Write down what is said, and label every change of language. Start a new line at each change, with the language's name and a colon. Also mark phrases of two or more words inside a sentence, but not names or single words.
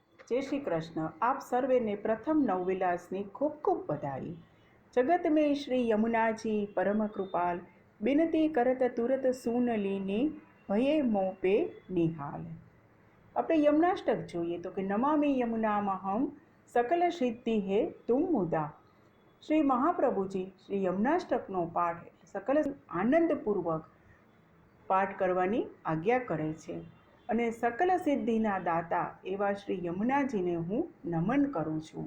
Hindi: जय श्री कृष्ण।
Gujarati: આપ સર્વે ને પ્રથમ નવવિલાસની ખૂબ ખૂબ બધાઈ।
Hindi: जगत में श्री यमुना जी परम कृपाल, बिनती करत तुरत सुन लीनी, भये मोह पे निहाल।
Gujarati: આપણે યમનાષ્ટક જોઈએ તો કે
Sanskrit: नमामि यमुनामहम सकल सिद्धि हे तुम मुदा।
Gujarati: શ્રી મહાપ્રભુજી શ્રી યમનાષ્ટકનો પાઠ સકલ આનંદપૂર્વક પાઠ કરવાની આજ્ઞા કરે છે અને સકલ સિદ્ધિના દાતા એવા શ્રી યમુનાજીને હું નમન કરું છું।